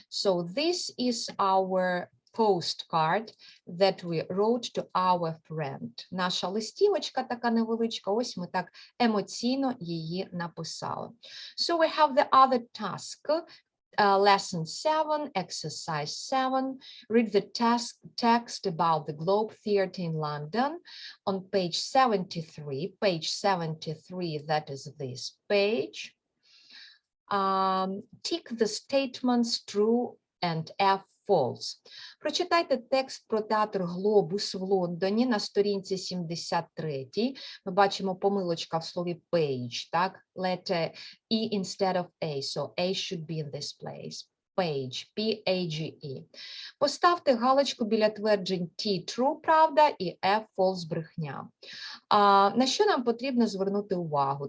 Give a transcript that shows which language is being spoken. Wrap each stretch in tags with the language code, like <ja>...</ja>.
<en>So this is our postcard that we wrote to our friend.</en> <uk>Наша листівочка така невеличка, ось ми так емоційно її написали.</uk> <en>So we have the other task. Lesson 7, exercise 7, read the text about the Globe Theatre in London on page 73. Page 73, that is this page. Tick the statements true and F false.</en> <uk>Прочитайте текст про театр «Глобус» в Лондоні на сторінці 73. Ми бачимо помилочка в слові page, так?</uk> <en>Letter E instead of A, so A should be in this place. Page, P-A-G-E.</en> <uk>Поставте галочку біля тверджень T true, правда, і F false, брехня. На що нам потрібно звернути увагу?</uk>